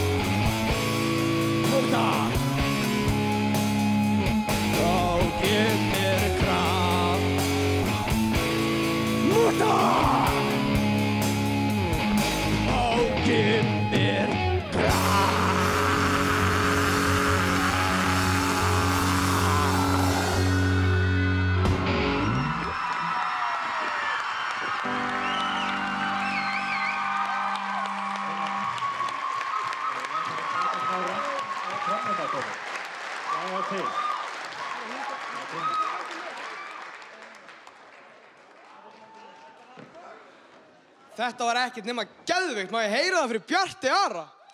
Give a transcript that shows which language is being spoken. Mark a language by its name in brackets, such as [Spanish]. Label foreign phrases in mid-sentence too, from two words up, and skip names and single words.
[German] Mutter! Oh, gib mir Kraft. Mutter! Oh, gib mir Kraft. [Icelandic] Þetta var ekkert nema geðveikt, má ég heyra það fyrir Bjarti Ara?